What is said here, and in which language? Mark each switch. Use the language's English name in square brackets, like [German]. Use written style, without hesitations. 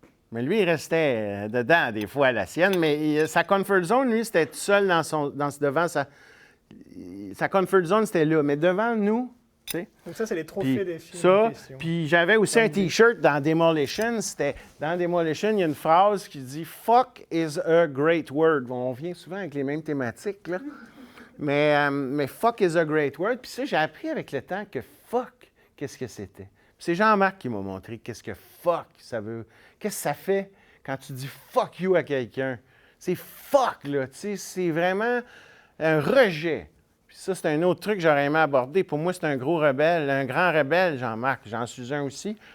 [French] Mais lui, il restait dedans, des fois, à la sienne. Mais sa [English] comfort zone, [French] lui, c'était tout seul devant sa... Sa [English] comfort zone, [French] c'était là. Mais devant nous... Donc ça, c'est les trophées des films ça, en question. puis j'avais aussi un T-shirt dans Demolition. Dans Demolition, il y a une phrase qui dit « [English] Fuck is a great word ». [French] Bon, on vient souvent avec les mêmes thématiques, là. Mais [English] fuck is a great word. [French] Puis ça, j'ai appris avec le temps que fuck, qu'est-ce que c'était. Puis c'est Jean-Marc qui m'a montré qu'est-ce que fuck, ça veut... Qu'est-ce que ça fait quand tu dis « [English] fuck you [French] » à quelqu'un. C'est fuck, là, tu sais, c'est vraiment un rejet. Ça, c'est un autre truc que j'aurais aimé aborder. Pour moi, c'est un gros rebelle, un grand rebelle, Jean-Marc. J'en suis un aussi.